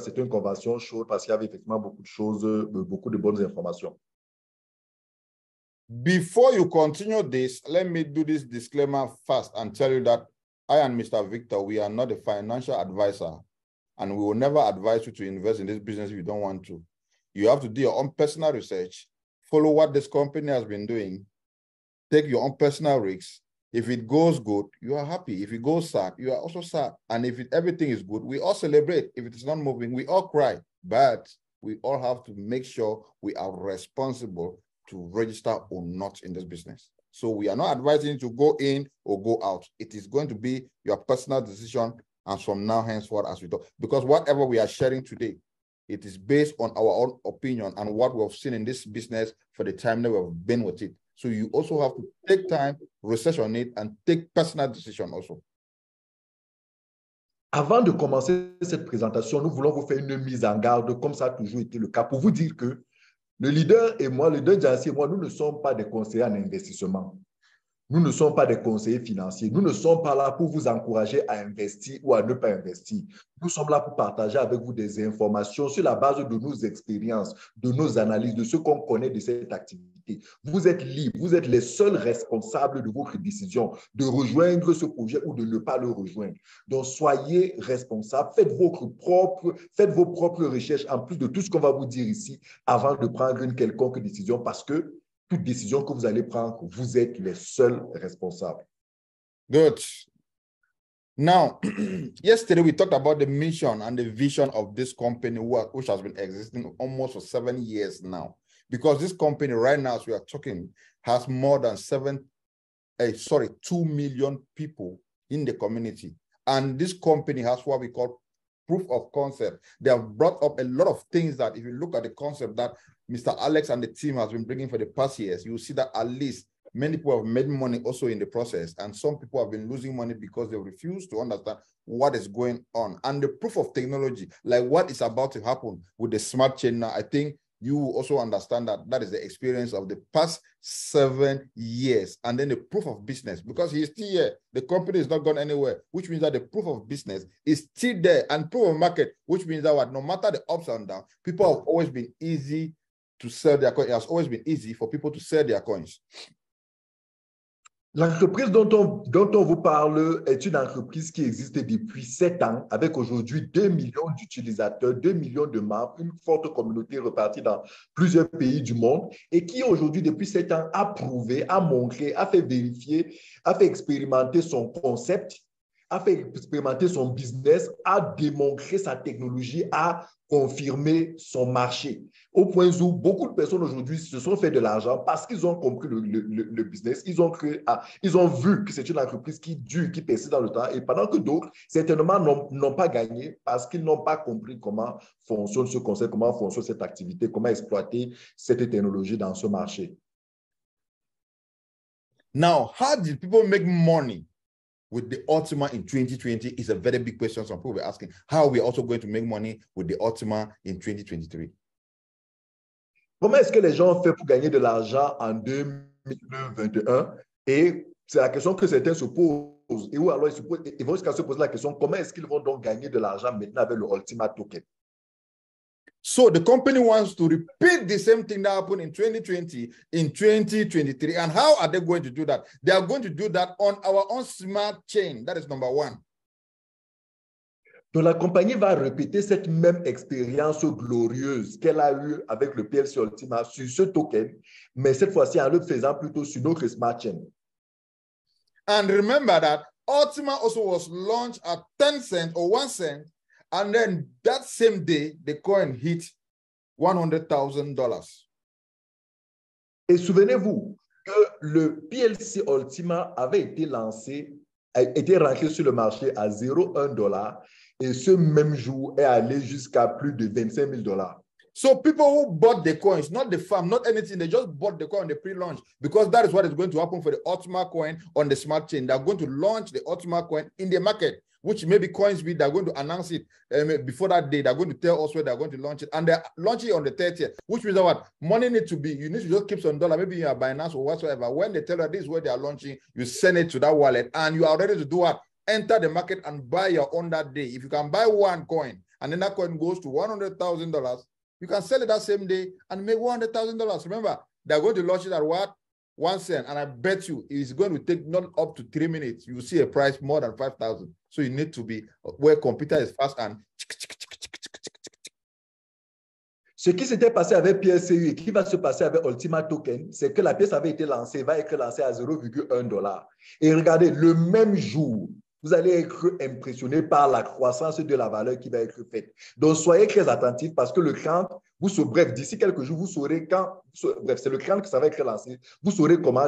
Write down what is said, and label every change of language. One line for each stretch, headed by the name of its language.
French: C'était une convention chaude parce qu'il y avait effectivement beaucoup de choses, beaucoup de bonnes informations.
English: Before you continue this, let me do this disclaimer first and tell you that I and Mr. Victor, we are not a financial advisor, and we will never advise you to invest in this business if you don't want to. You have to do your own personal research, follow what this company has been doing, take your own personal risks. If it goes good, you are happy. If it goes sad, you are also sad. And if everything is good, we all celebrate. If it is not moving, we all cry. But we all have to make sure we are responsible to register or not in this business. So we are not advising you to go in or go out. It is going to be your personal decision, and from now henceforth as we talk. Because whatever we are sharing today, it is based on our own opinion and what we have seen in this business for the time that we have been with it. So you also have to take time, research on it, and take personal decision also.
French: Avant de commencer cette présentation, nous voulons vous faire une mise en garde, comme ça a toujours été le cas, pour vous dire que le leader et moi, le leader Jancy et moi, nous ne sommes pas des conseillers en investissement. Nous ne sommes pas des conseillers financiers. Nous ne sommes pas là pour vous encourager à investir ou à ne pas investir. Nous sommes là pour partager avec vous des informations sur la base de nos expériences, de nos analyses, de ce qu'on connaît de cette activité. Vous êtes libres, vous êtes les seuls responsables de votre décision de rejoindre ce projet ou de ne pas le rejoindre. Donc, soyez responsables, faites vos propres recherches en plus de tout ce qu'on va vous dire ici avant de prendre une quelconque décision, parce que toute décision que vous allez prendre, vous êtes les seuls responsables.
English: Good. Now, yesterday we talked about the mission and the vision of this company, which has been existing almost for 7 years now. Because this company right now, as we are talking, has more than 2 million people in the community. And this company has what we call proof of concept. They have brought up a lot of things that if you look at the concept that Mr. Alex and the team has been bringing for the past years, you will see that at least many people have made money also in the process, and some people have been losing money because they refuse to understand what is going on. And the proof of technology, like what is about to happen with the smart chain now, I think you will also understand that that is the experience of the past 7 years. And then the proof of business, because he's still here, the company is not gone anywhere, which means that the proof of business is still there, and proof of market, which means that what, no matter the ups and downs, people have always been easy to sell their coins. It has always been easy for people to sell their coins.
French: L'entreprise dont on vous parle est une entreprise qui existe depuis 7 ans, avec aujourd'hui 2 millions d'utilisateurs, 2 millions de membres, une forte communauté repartie dans plusieurs pays du monde, et qui aujourd'hui, depuis 7 ans, a prouvé, a montré, a fait vérifier, a fait expérimenter son concept, a fait expérimenter son business, a démontré sa technologie, a confirmé son marché. Au point où beaucoup de personnes aujourd'hui se sont fait de l'argent parce qu'ils ont compris le business, ils ont vu que c'est une entreprise qui dure, qui persiste dans le temps, et pendant que d'autres, certainement, n'ont pas gagné parce qu'ils n'ont pas compris comment fonctionne ce concept, comment fonctionne cette activité, comment exploiter cette technologie dans ce marché.
English: Now, how did people make money with the Ultima in 2020 is a very big question. Some people were asking, how are we also going to make money with the Ultima in 2023?
French: Comment est-ce que les gens ont fait pour gagner de l'argent en 2021? Et c'est la question que certains se posent. Et où alors ils vont jusqu'à se poser la question, comment est-ce qu'ils vont donc gagner de l'argent maintenant avec le Ultima Token?
English: So the company wants to repeat the same thing that happened in 2020, in 2023. And how are they going to do that? They are going to do that on our own smart chain. That is number one.
French: Donc la compagnie va répéter cette même expérience glorieuse qu'elle a eue avec le PLCU Ultima sur ce token, mais cette fois-ci en le faisant plutôt sur notre smart chain.
English: And remember that Ultima also was launched at 10 cents or 1 cent. And then that same day, the coin hit $100,000.
French: Et souvenez-vous que le PLC Ultima avait été lancé, a été rentré sur le marché à 0,1 $, et ce même jour est allé jusqu'à plus de $25,000.
English: So people who bought the coins, not the farm, not anything, they just bought the coin on the pre-launch because that is what is going to happen for the Ultima coin on the smart chain. They're going to launch the Ultima coin in the market, which maybe Coinsbit, they're going to announce it before that day. They're going to tell us where they're going to launch it. And they're launching it on the 30th, which means that what? Money needs to be, you need to just keep some dollar, maybe in your Binance or whatsoever. When they tell you this is where they are launching, you send it to that wallet and you are ready to do what? Enter the market and buy your own that day. If you can buy one coin and then that coin goes to $100,000, you can sell it that same day and make $100,000. Remember, they're going to launch it at what? 1 cent. And I bet you it's going to take not up to 3 minutes. You will see a price more than 5,000. So you need to be where computer is fast and.
French: Ce qui s'était passé avec PLCU et qui va se passer avec Ultima Token, c'est que la pièce avait été lancée, va être lancée à $0,1. Et regardez, le même jour, vous allez être impressionné par la croissance de la valeur qui va être faite. Donc, soyez très attentifs parce que le cran, bref, d'ici quelques jours, vous saurez quand, bref, c'est le cran que ça va être lancé. Vous saurez comment.